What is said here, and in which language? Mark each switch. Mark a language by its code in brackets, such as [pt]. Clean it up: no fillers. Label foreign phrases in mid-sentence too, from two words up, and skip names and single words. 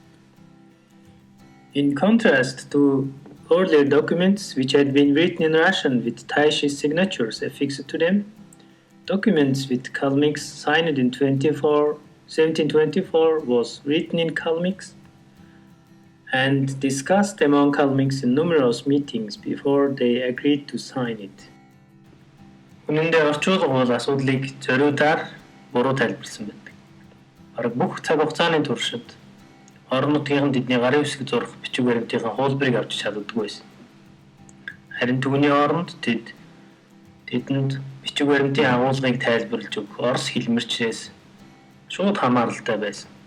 [en] In contrast to earlier documents which had been written in Russian with Taishi signatures affixed to them, documents with Kalmyks signed in 1724 was written in Kalmyks and discussed among Kalmyks in numerous meetings before they agreed to sign it. [mn] Үнэндээ орчуулга бол асуудлыг зориудаар буруу тайлбарласан байдаг. Бараг бүх цаг хугацааны туршид орон нутгийн тэдний гарын үсэг зурх бичиг баримтын хуулбарыг авч чаддаггүй байсан. Харин түүний оронд тэдэнд бичиг баримтын агуулгыг тайлбарлаж өгөх Орос хэлмэрчнээс шууд хамааралтай байсан.